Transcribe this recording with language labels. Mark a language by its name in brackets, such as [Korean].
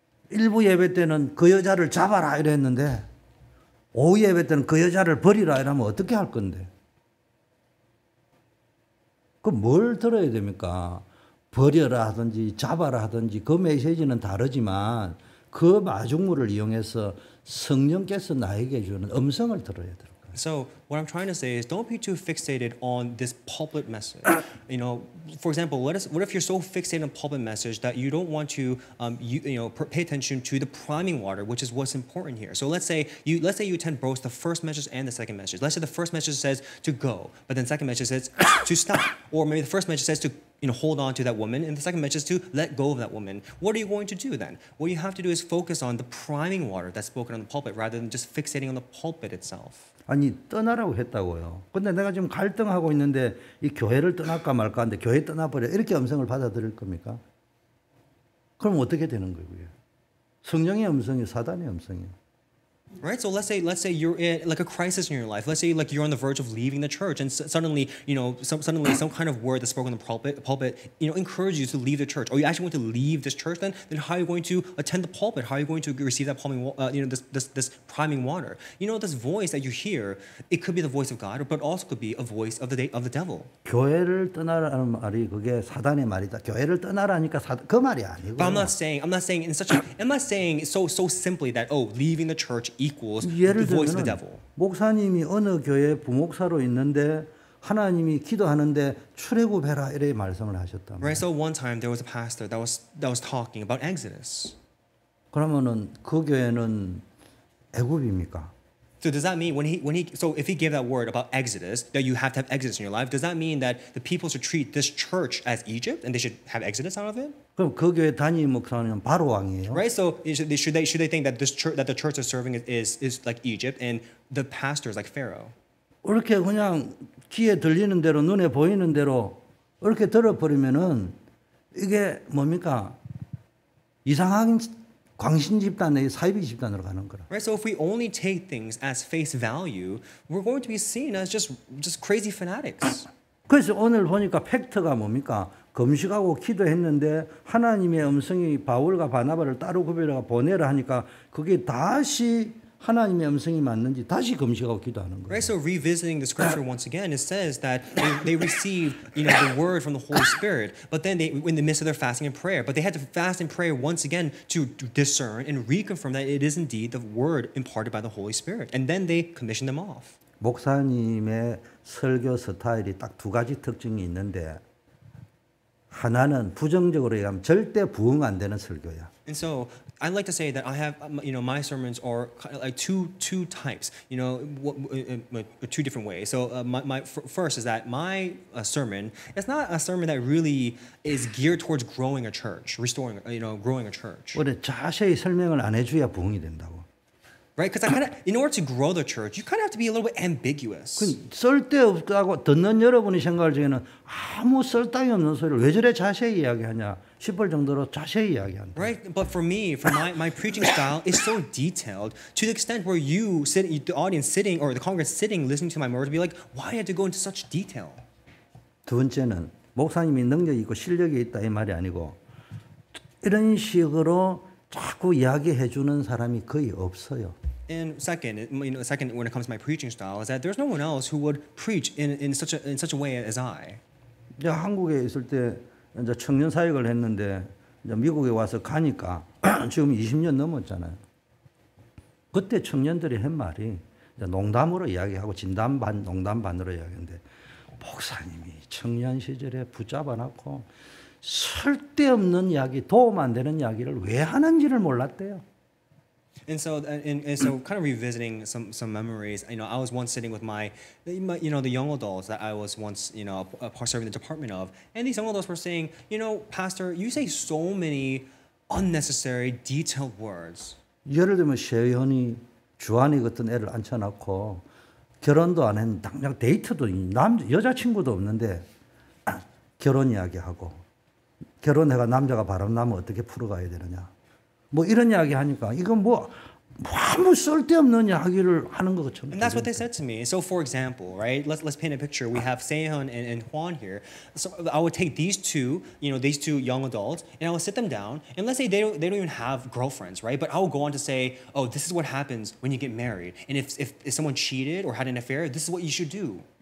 [Korean] 일부 예배 때는 그 여자를 잡아라 이랬는데 오후 예배 때는 그 여자를 버리라 이러면 어떻게 할 건데? 그 뭘 들어야 됩니까? 버려라 하든지 잡아라 하든지 그 메시지는 다르지만 그 마중물을 이용해서 성령께서 나에게 주는 음성을 들어야 돼요. [English] So what I'm trying to say is, don't be too fixated on this pulpit message. For example, what if you're so fixated on pulpit message that you don't want to, pay attention to the priming water, which is what's important here. So let's say you attend both the first message and the second message. Let's say the first message says to go, but then the second message says to stop, or maybe the first message says to hold on to that woman, and the second message is to let go of that woman. What are you going to do then? What you have to do is focus on the priming water that's spoken on the pulpit, rather than just fixating on the pulpit itself. [Korean] 아니 떠나라고 했다고요. 근데 내가 지금 갈등하고 있는데 이 교회를 떠날까 말까 하는데 교회 떠나버려 이렇게 음성을 받아들일 겁니까? 그럼 어떻게 되는 거예요? 성령의 음성이 사단의 음성이에요. [English] Right, so let's say you're in like a crisis in your life. Let's say like you're on the verge of leaving the church, and suddenly some kind of word that's spoken in the pulpit encourages you to leave the church. Or you actually want to leave this church, then how are you going to attend the pulpit? How are you going to receive that this priming water? This voice that you hear, it could be the voice of God, but also could be a voice of the devil. [Korean] 교회를 떠나라는 말이 그게 사단의 말이다. 교회를 떠나라니까 그 말이 아니고. [English] But I'm not saying so simply that leaving the church equals the voice of the devil. [Korean] 목사님이 어느 교회 부목사로 있는데 하나님이 기도하는데 출애굽해라 이렇게 말씀을 하셨다. [English] Right. So one time there was a pastor that was talking about Exodus. [Korean] 그러면은 그 교회는 애굽입니까? [English] So does that mean if he gave that word about Exodus, that you have to have Exodus in your life, does that mean that the people should treat this church as Egypt and they should have Exodus out of it? [Korean] 그럼 그 교회 담임 목사는 바로 왕이에요. [English] Right. So should they think that the church they're serving is like Egypt and the pastor is like Pharaoh? [Korean] 이렇게 그냥 귀에 들리는 대로 눈에 보이는 대로 이렇게 들어버리면은 이게 뭡니까? 이상한 광신 집단의 사이비 집단으로 가는 거라. [English] Right. So if we only take things as face value, we're going to be seen as just crazy fanatics. [Korean] 그래서 오늘 보니까 팩트가 뭡니까? 금식하고 기도했는데 하나님의 음성이 바울과 바나바를 따로 구별해서 보내라 하니까 그게 다시 하나님의 음성이 맞는지 다시 금식하고 기도하는 거예요. [English] Right. So revisiting the scripture once again, it says that they received the word from the Holy Spirit, but then in the midst of their fasting and prayer, but they had to fast and pray once again to discern and reconfirm that it is indeed the word imparted by the Holy Spirit, and then they commissioned them off. [Korean] 목사님의 설교 스타일이 딱 두 가지 특징이 있는데 하나는 부정적으로 얘기하면 절대 부응 안 되는 설교야. [English] And so I'd like to say that I have, my sermons are kind of like two types, two different ways. So my first is that my sermon is not a sermon that really is geared towards growing a church, growing a church. [Korean] 원래 자세히 설명을 안 해줘야 부응이 된다고. [English] Right? Because in order to grow the church, you kind of have to be a little bit ambiguous. [Korean] 쓸데없다고 듣는 여러분이 생각할 적에는 아무 쓸데기 없는 소리를 왜 저래 자세히 이야기하냐 싶을 정도로 자세히 이야기한다. [English] Right? But for my preaching style is so detailed to the extent where the audience sitting or the congregants sitting listening to my words be like, why do you have to go into such detail? [Korean] 두 번째는 목사님이 능력이 있고 실력이 있다 이 말이 아니고 이런 식으로 자꾸 이야기해 주는 사람이 거의 없어요. [English] And second, when it comes to my preaching style, is that there's no one else who would preach in such a way as I. [Korean] 이제 한국에 있을 때 이제 청년 사역을 했는데 이제 미국에 와서 가니까 지금 20년 넘었잖아요. 그때 청년들이 한 말이 이제 농담으로 이야기하고 진담 반 농담 반으로 이야기하는데 목사님이 청년 시절에 붙잡아 놓고 쓸데없는 이야기, 도움 안 되는 이야기를 왜 하는지를 몰랐대요. [English] And so kind of revisiting some memories. I was once sitting with my the young adults that I was once serving the department of, and these young adults were saying, Pastor, you say so many unnecessary, detailed words. [Korean] 예를 들면 세연이 주한이 같은 애를 앉혀놓고 결혼도 안 했는데 당장 데이트도 여자친구도 없는데 결혼 이야기하고 결혼해가 남자가 바람나면 어떻게 풀어가야 되느냐 뭐 이런 이야기 하니까 이건 뭐 아무 쓸데없는 이야기를 하는 것처럼. [English] And that's what they said to me. So, for example, right? Let's paint a picture. We have Sehun and Juan here. So I would take these two, these two young adults, and I would sit them down. And let's say they don't even have girlfriends, right? But I will go on to say, oh, this is what happens when you get married. And if someone cheated or had an affair, this is what you should do.